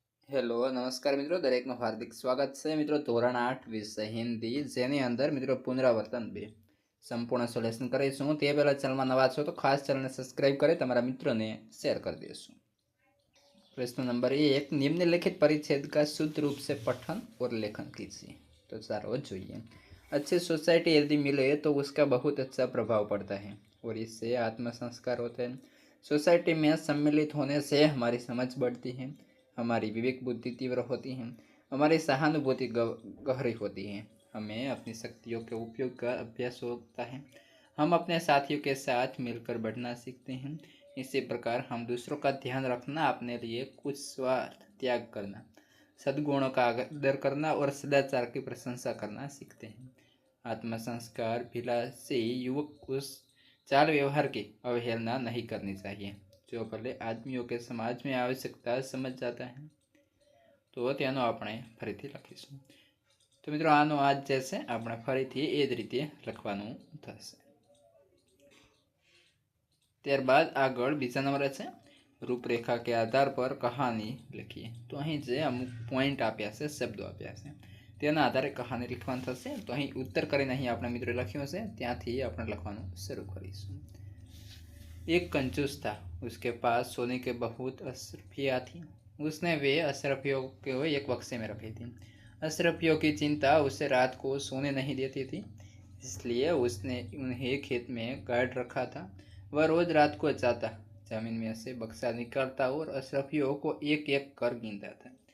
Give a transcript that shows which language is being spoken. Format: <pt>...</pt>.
<hi>Hello नमस्कार मित्रों,</hi> <gu>दरेकનું</gu> <hi>हार्दिक स्वागत है।</hi> <gu>मित्रों ધોરણ 8 વિષય હિન્દી જેની અંદર મિત્રો પુનરાવર્તન 2 સંપૂર્ણ સોલ્યુશન કરીશું। તે પહેલા ચેનલમાં નવા છો તો ખાસ ચેનલને સબસ્ક્રાઇબ કરી તમારા મિત્રોને शेयर कर देशो।</gu> <hi>प्रश्न नंबर 1, निम्नलिखित परिच्छेद का शुद्ध रूप से पठन और लेखन कीजिए।</hi> <gu>तो चारो જોઈએ।</gu> <hi>अच्छी सोसाइटी यदि मिले तो उसका बहुत अच्छा प्रभाव पड़ता है और इससे आत्म संस्कार होते हैं। सोसाइटी में सम्मिलित होने से हमारी समझ बढ़ती है, हमारी विवेक बुद्धि तीव्र होती है, हमारी सहानुभूति गहरी होती है, हमें अपनी शक्तियों के उपयोग का अभ्यास होता है, हम अपने साथियों के साथ मिलकर बढ़ना सीखते हैं। इसी प्रकार हम दूसरों का ध्यान रखना, अपने लिए कुछ स्वार्थ त्याग करना, सद्गुणों का आदर करना और सदाचार की प्रशंसा करना सीखते हैं। आत्म संस्कार विलासी युवक उस चाल व्यवहार की अवहेलना नहीं करनी चाहिए जो भले आदमियों के समाज में आवश्यकता समझ जाता है।</hi> <gu>तो तेनो આપણે ફરીથી લખીશું। તો મિત્રો આનો આજ જે છે આપણે ફરીથી એ જ રીતે લખવાનું થશે। ત્યારબાદ આગળ બીજા નંબરે છે રૂપરેખા</gu> <hi>के आधार पर कहानी</hi> <gu>લખીએ। તો અહીં જે અમુક પોઈન્ટ આપ્યા છે, શબ્દો આપ્યા છે, તેના આધારે કહાની લખવાનું થશે। તો અહીં ઉત્તર કરીને અહીં આપણે મિત્રો લખ્યું છે ત્યાંથી આપણે લખવાનું શરૂ કરીશું।</gu> <hi>एक कंजूस था, उसके पास सोने के बहुत अशरफियाँ थी। उसने वे अशरफियों को एक बक्से में रखी थी। अशरफियों की चिंता उसे रात को सोने नहीं देती थी, इसलिए उसने उन्हें खेत में गाड़ रखा था। वह रोज रात को जाता, जमीन में से बक्सा निकालता और अशरफियों को एक एक कर गिनता था।</hi>